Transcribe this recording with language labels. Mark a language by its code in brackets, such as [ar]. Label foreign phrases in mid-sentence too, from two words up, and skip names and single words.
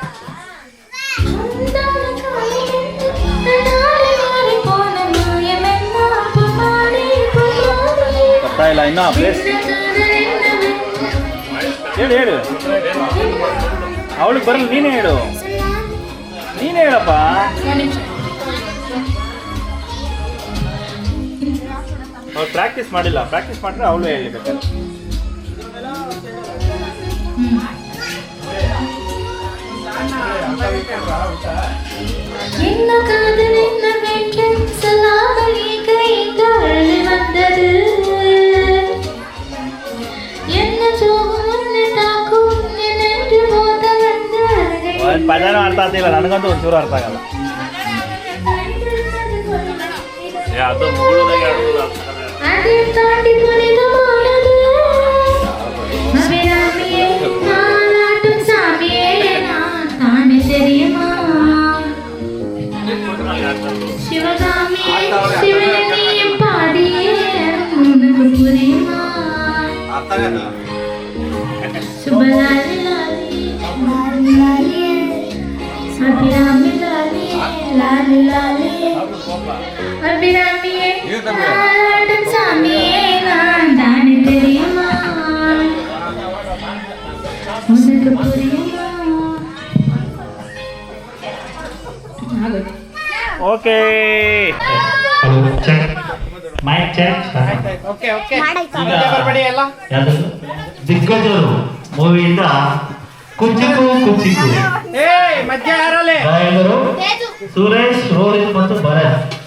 [kn] ಬರ್ತಾ ಇಲ್ಲ ಇನ್ನೂ ಪ್ಲೇಸ್ ಹೇಳು ಅವಳಿಗೆ ಬರಲ್ಲ, ನೀನೇ ಹೇಳಪ್ಪ. ಅವ್ಳು ಪ್ರಾಕ್ಟೀಸ್ ಮಾಡಿಲ್ಲ, ಪ್ರಾಕ್ಟೀಸ್ ಮಾಡಿದ್ರೆ ಅವಳು ಹೇಳಬೇಕಾದ್ರೆ. [ta] என்ன காதல் என்ன வேண்டும் சொல்லாமலே கைதாழி வந்தது என்ன சோகம் உன்னை தாக்கும் என்னென்று மோத வந்தது [kn] ಒಂದು ಪದನೂ ಅರ್ಥ ಆಗ್ತಿಲ್ಲ, ನನಗಂತೂ ಒಂಚೂರು ಅರ್ಥ ಆಗಲ್ಲ. ಅದು ಮುಗುಳುದಾಗೆ [ta] அதை தாண்டி புனிதமானது அபிராமியே நாளாட்டும் சாமியே நான் தானே தெரியுமா சிவகாமியே சிவனியம் பாடியே உனக்கு புரியுமா சுபலாலி லாலி அபிராமி லாலி லாலி லாலி அபிராமியே நாளாட்டும் சாமியே நான் தானே தெரியுமா உனக்கு புரியுமா. [en] okay mic check. [kn] ದಿಗ್ಗಜರು ಮೂವಿಯಿಂದ ಕುಚಿಕು ಕುಚಿಕು ಗಾಯಕರು ಸುರೇಶ್, ರೋಹಿತ್ ಮತ್ತು ಭರತ್.